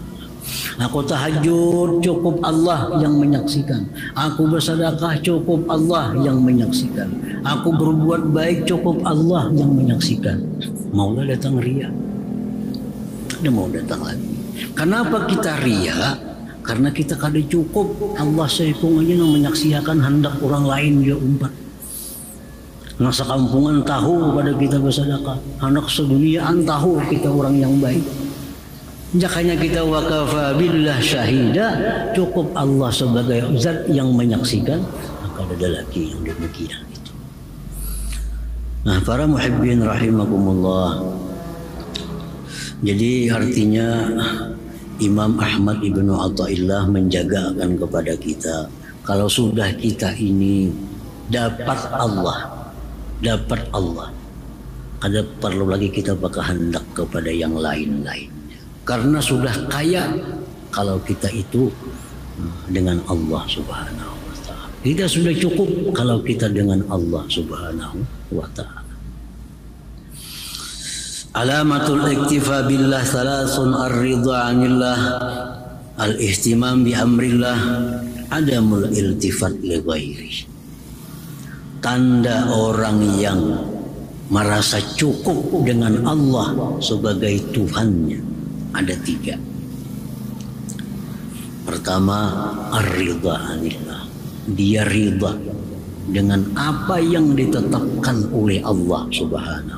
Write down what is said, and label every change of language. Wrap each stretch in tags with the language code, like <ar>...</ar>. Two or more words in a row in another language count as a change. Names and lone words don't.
<id>Aku tahajud, cukup Allah yang menyaksikan. Aku bersedekah, cukup Allah yang menyaksikan. Aku berbuat baik, cukup Allah yang menyaksikan.</id> <bjn>Maulah datang riya, dia mau datang lagi.</bjn> <id>Kenapa kita riya?</id> <bjn>Karena kita kada cukup. Allah seikung aja yang menyaksikan, hendak orang lain dia umpat. Nah, sekampungan tahu pada kita bersedekah, anak seduniaan tahu kita orang yang baik.</bjn> <id>Jakanya kita</id> <ar>وكفى بالله شهيدا,</ar> <id>cukup Allah sebagai zat yang menyaksikan. Maka ada lagi yang demikian itu. Nah, para</id> <ar>محبين رحمكم الله.</ar> <bjn>Jadi artinya Imam Ahmad Ibnu Athaillah menjagakan kepada kita, kalau sudah kita ini dapat Allah, kada perlu lagi kita bakal hendak kepada yang lain-lain.</bjn> <id>Karena sudah kaya kalau kita itu dengan Allah</id> <ar>سبحانه وتعالى.</ar> <id>Kita sudah cukup kalau kita dengan Allah</id> <ar>سبحانه وتعالى. علامة الاكتفاء بالله ثلاث الرضا عن الله، الاهتمام بأمر الله، عدم الالتفات لغير.</ar> <id>Tanda orang yang merasa cukup dengan Allah sebagai Tuhannya ada 3. Pertama,</id> <ar>الرضا عن الله.</ar> <id>Dia ridha dengan apa yang ditetapkan oleh</id> <ar>الله سبحانه.</ar>